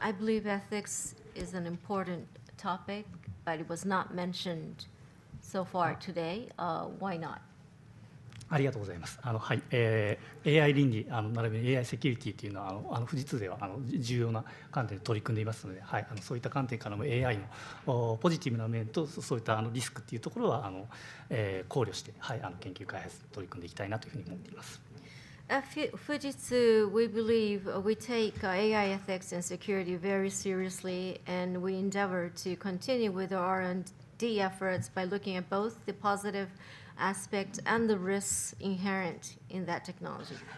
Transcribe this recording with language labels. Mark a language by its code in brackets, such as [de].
[en] I believe ethics is an important topic, but it was not mentioned so far today. Why not? [ja] ありがとうございます。AI 倫理並びに AI セキュリティというのは富士通では重要な観点で取り組んでいますので、そういった観点からも AI のポジティブな面とそういったリスクというところは考慮して、研究開発に取り組んでいきたいなというふうに思っています。 [en] At Fujitsu, we believe we take AI ethics and security very seriously, and we endeavor to continue with our R&D efforts by looking at both the positive aspect and the risks inherent in that technology.